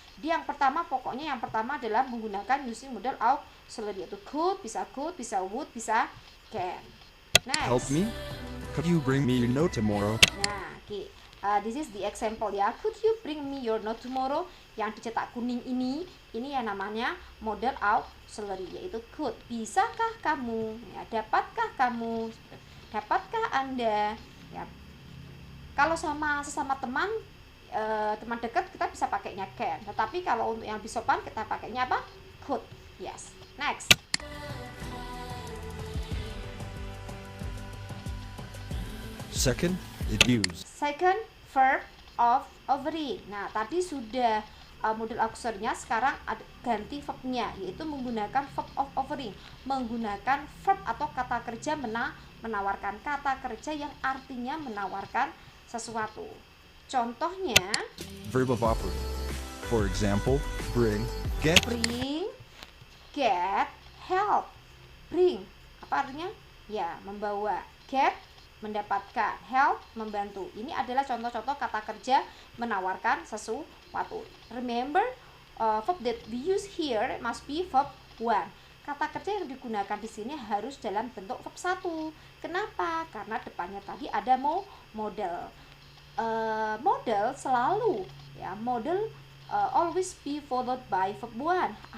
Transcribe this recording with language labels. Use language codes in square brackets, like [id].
[id] Dia yang pertama, pokoknya yang pertama adalah menggunakan [en] using modal auxiliary, [id] yaitu could, bisa would, bisa can. [en] Next. Help me? Could you bring me your note tomorrow? Nah, oke. This is the example ya. Could you bring me your note tomorrow? [id] Yang dicetak kuning ini yang namanya modal auxiliary, yaitu could. Bisakah kamu? Ya, dapatkah kamu? Dapatkah Anda? Ya. Kalau sesama teman dekat kita bisa pakainya can. Tetapi kalau untuk yang lebih sopan kita pakainya apa? [en] Could. Yes. Next. Second, it use. Second, verb of offering. [id] Nah, tadi sudah model auxiliary-nya, sekarang ganti verb-nya, yaitu menggunakan verb of offering, menggunakan verb atau kata kerja menawarkan, kata kerja yang artinya menawarkan sesuatu. Contohnya, [en] Verb of offering. For example, bring, get, bring, get, help. Bring, [id] apa artinya? Ya, membawa. Get, mendapatkan. Help, membantu. Ini adalah contoh-contoh kata kerja menawarkan sesuatu. [en] Remember, verb that we use here must be verb 1. [id] Kata kerja yang digunakan di sini harus dalam bentuk verb 1. Kenapa? Karena depannya tadi ada model. Model selalu ya, [en] model always be followed by verb 1.